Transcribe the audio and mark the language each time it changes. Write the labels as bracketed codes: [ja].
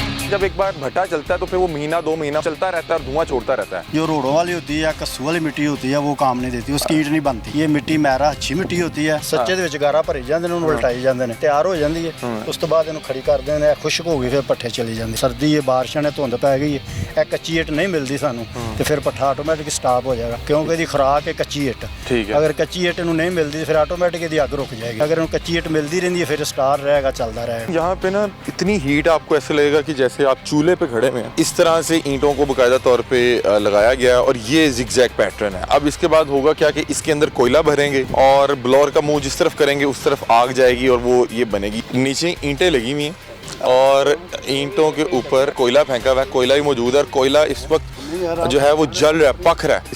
[hi] जब एक बार भट्टा चलता है तो फिर वो महीना दो महीना चलता रहता है और धुआं छोड़ता रहता है। जो रोडों वाली होती है या कस्सू वाली मिट्टी होती है वो काम नहीं देती, उसकी ईंट नहीं बनती। ये मिट्टी मैरा अच्छी मिट्टी होती है, सच्चे [pa] ਦੇ ਵਿੱਚ ਗਾਰਾ ਭਰੇ ਜਾਂਦੇ ਨੇ, ਉਹਨੂੰ ਉਲਟਾਈ ਜਾਂਦੇ ਨੇ, ਤਿਆਰ ਹੋ ਜਾਂਦੀ ਹੈ। ਉਸ ਤੋਂ ਬਾਅਦ ਇਹਨੂੰ ਖੜੀ ਕਰ ਦਿੰਦੇ ਨੇ, ਖੁਸ਼ਕ ਹੋ ਗਈ ਫਿਰ ਪੱਠੇ ਚਲੀ ਜਾਂਦੇ। ਸਰਦੀ ਹੈ, ਬਾਰਿਸ਼ਾਂ ਨੇ, ਧੁੰਦ ਪੈ ਗਈ ਹੈ, ਇਹ ਕੱਚੀ ਇੱਟ ਨਹੀਂ ਮਿਲਦੀ ਸਾਨੂੰ ਤੇ ਫਿਰ ਪੱਠਾ ਆਟੋਮੈਟਿਕ ਸਟਾਪ ਹੋ ਜਾਏਗਾ ਕਿਉਂਕਿ ਇਹਦੀ ਖੁਰਾਕ ਹੈ ਕੱਚੀ ਇੱਟ। ਅਗਰ ਕੱਚੀ ਇੱਟ ਨੂੰ ਨਹੀਂ ਮਿਲਦੀ ਫਿਰ ਆਟੋਮੈਟਿਕ ਇਹਦੀ ਅੱਗ ਰੁਕ ਜਾਏਗੀ। अगर ਇਹਨੂੰ ਕੱਚੀ ਇੱਟ ਮਿਲਦੀ ਰਹਿੰਦੀ ਹੈ ਫਿਰ [hi] स्टार रहेगा, चलता रहेगा। यहाँ पे ना इतनी हीट आपको ऐसे लगेगा कि जैसे आप चूल्हे पे खड़े हुए हैं। इस तरह से ईंटों को बाकायदा तौर पे लगाया गया है और ये जिगजैग पैटर्न है। अब इसके बाद होगा क्या कि इसके अंदर कोयला भरेंगे और ब्लोअर का मुंह जिस तरफ करेंगे उस तरफ आग जाएगी और वो ये बनेगी। नीचे ईंटें लगी हुई हैं और ईंटों के ऊपर कोयला फेंका हुआ है, कोयला भी मौजूद है और कोयला इस वक्त जो है वो जल रहा है, पक रहा है।